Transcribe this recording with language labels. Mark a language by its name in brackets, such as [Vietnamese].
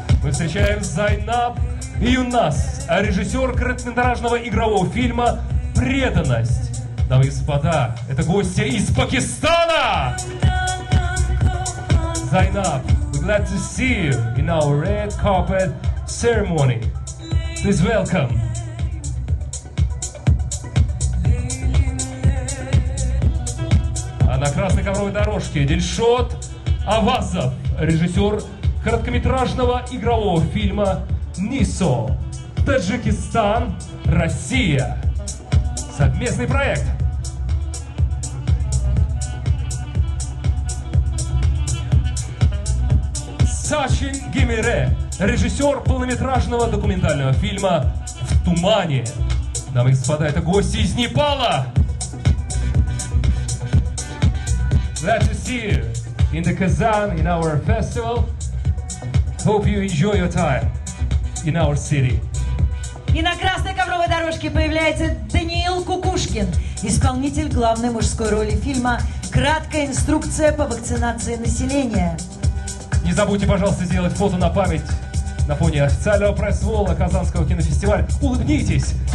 [Russian] Встречаем Зайнаб Юнас, режиссер короткометражного игрового фильма «Преданность». Дамы и господа, это гости из Пакистана! [English] Зайнаб, we're glad to see you in our red carpet ceremony. Please welcome. [Russian] А на красной ковровой дорожке Дильшот Авазов, режиссер короткометражного игрового фильма «Нисо», Таджикистан, Россия. Совместный проект. Сачин Гимире, режиссер полнометражного документального фильма «В тумане». Дамы и господа, это гости из Непала. [English] Glad to see you in the Kazan, in our festival. Hope you enjoy your time in our city. [Russian] И на красной ковровой дорожке появляется Даниил Кукушкин, исполнитель главной мужской роли фильма «Краткая инструкция по вакцинации населения». Не забудьте, пожалуйста, сделать фото на память на фоне официального пресс-волна Казанского кинофестиваля. Улыбнитесь!